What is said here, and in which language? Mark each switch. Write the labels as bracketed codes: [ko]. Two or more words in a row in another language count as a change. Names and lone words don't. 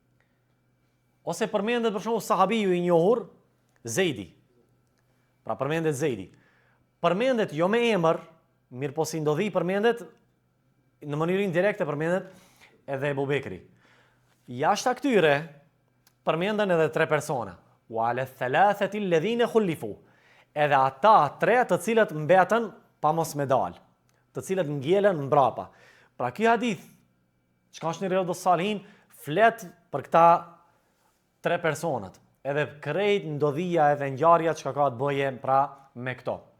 [sq] Ose përmendet për shembull sahabiu i njohur Zeidi. Pra përmendet Zeidi. Përmendet jo me emër, mirë po si ndodhi përmendet në mënyrë indirekte përmendet edhe Ebu Bekri. Jashtë këtyre përmenden edhe tre persona. [ar] وعلى الثلاثة الذين خلفوا. [sq] Edhe ata tre të cilët mbetën pa mos me dal, të cilët ngjelen mbrapa. Pra ky hadith, çka është në Riyadus Salihin, flet për këta tre personat, edhe krejt ndodhia edhe ngjarja që ka të bëje pra me këto.